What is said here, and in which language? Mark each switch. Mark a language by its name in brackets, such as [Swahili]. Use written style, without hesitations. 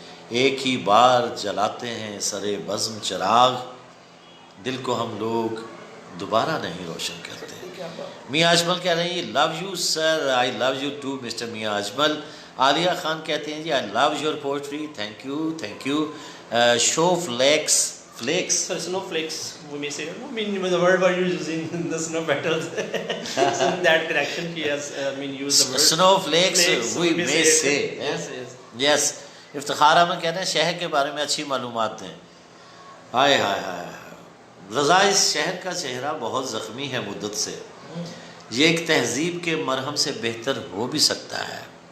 [Urdu] ایک ہی بار جلاتے ہیں سرے بزم چراغ, دل کو ہم لوگ دوبارہ نہیں روشن کرتے. میاں اجمل کہہ رہے ہیں [English] Love you sir, I love you too mister Mian Ajmal. [Urdu] عالیہ خان کہتے ہیں جی [English] I love your poetry, thank you thank you. Snow flakes So snow flakes, we may say. I mean, the word were you using the snow petals. So in that correction, she has used the word. Snow flakes we may say. Yes, yes. Yes. [Urdu] افتخار احمد کہتے ہیں شہر کے بارے میں اچھی معلومات دیں. ہائے ہائے ہائے رضا, اس شہر کا چہرہ بہت زخمی ہے مدت سے, یہ ایک تہذیب کے مرہم سے بہتر ہو بھی سکتا ہے.